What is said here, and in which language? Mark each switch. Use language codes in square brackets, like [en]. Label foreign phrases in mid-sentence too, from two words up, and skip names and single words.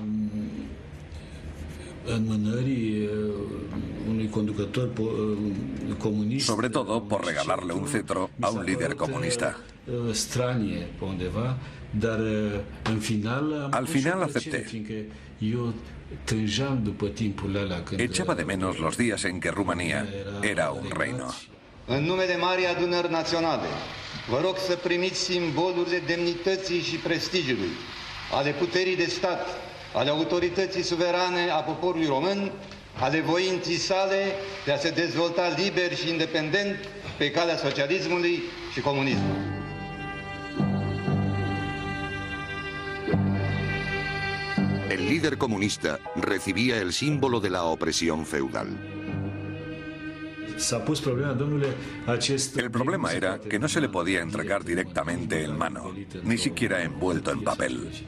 [es] Sobre todo por regalarle un cetro a un líder comunista. Al final acepté. Echaba de menos los días en que Rumanía era un reino. [ro] În numele Marii Adunări Naționale, vă rog să primiți simbolurile demnității și prestigiului, ale puterii de stat, ale autorității suverane a poporului român, ale voinții sale de a se dezvolta liber și independent pe calea socialismului și comunismului. [es] El líder comunista recibía el símbolo de la opresión feudal. El problema era que no se le podía entregar directamente en mano, ni siquiera envuelto en papel.